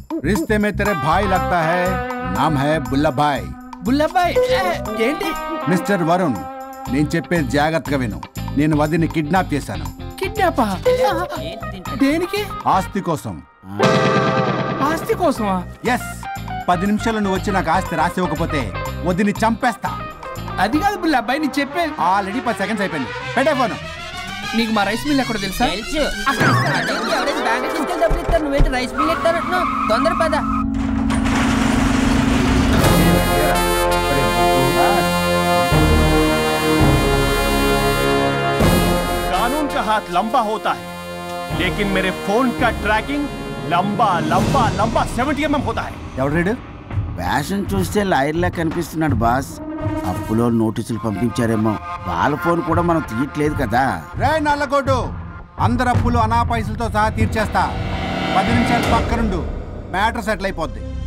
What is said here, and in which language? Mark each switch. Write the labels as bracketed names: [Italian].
[Hindi] रिश्ते में तेरे भाई लगता है, नाम है बुल्लभाई. [Telugu] బుల్లబ్బాయ్ ఏంటి? మిస్టర్ వరుణ్, నేను చెప్పేది జాగ్రత్తగా విను. నేను వదిని కిడ్నాప్ చేశాను. కిడ్నాపా? దేనికి? ఆస్తి కోసం. ఆస్తి కోసమా? [English] Yes. [Telugu] 10 నిమిషాలు నువ్వు వచ్చి నాకు ఆస్తి రాసి ఇవ్వకపోతే వదిని చంపేస్తా. అది కాదు బుల్లబ్బాయ్, నీ చెప్పేది. ఆల్రెడీ 10 సెకండ్స్ అయిపోయింది. పెట్టే ఫోను. నీకు మా రైస్ మిల్ ఎక్కడ తెలుసా? తెలుసు. ఎవరైనా బ్యాంక్ తీసుకెళ్ళి డబ్బులు ఇస్తారు, నువ్వేంటి రైస్ మిల్ ఇస్తానంటున్నావు? తొందర పద. [Hindi] कानून का हाथ लंबा होता है, लेकिन मेरे फोन का ट्रैकिंग लंबा लंबा लंबा 70 mm होता है. [Telugu] ఎవడు? ఫ్యాషన్ చూస్తే లాయర్లా కనిపిస్తున్నాడు బాస్. అప్పులో నోటీసులు పంపించారేమో. వాళ్ళ ఫోన్ కూడా మనం తీయట్లేదు కదా. రే నల్లగోడు, అందరు అప్పులు అనా పైసలతో సహా తీర్చేస్తా. 10 నిమిషాలు పక్కనుండు, మ్యాటర్ సెటిల్ అయిపోద్ది.